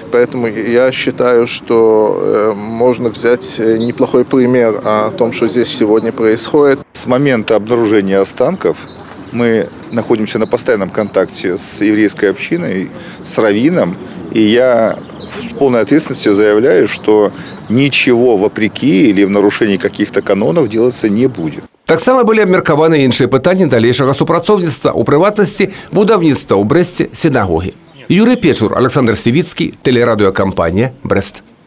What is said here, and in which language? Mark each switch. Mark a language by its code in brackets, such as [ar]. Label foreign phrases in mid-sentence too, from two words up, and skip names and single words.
[ru] Поэтому я считаю, что можно взять неплохой пример о том, что здесь сегодня происходит. С момента обнаружения останков мы находимся на постоянном контакте с еврейской общиной, с раввином, и я с полной ответственностью заявляю, что ничего вопреки или в нарушении каких-то канонов делаться не будет. [be] Таксама былі абмеркаваны іншыя пытанні далейшага супрацоўніцтва, у прыватнасці будаўніцтва ў Брэсце сінагогі. Юрый Печур, Александр Сівіцкі, тэлерадыёкампанія «Брэст».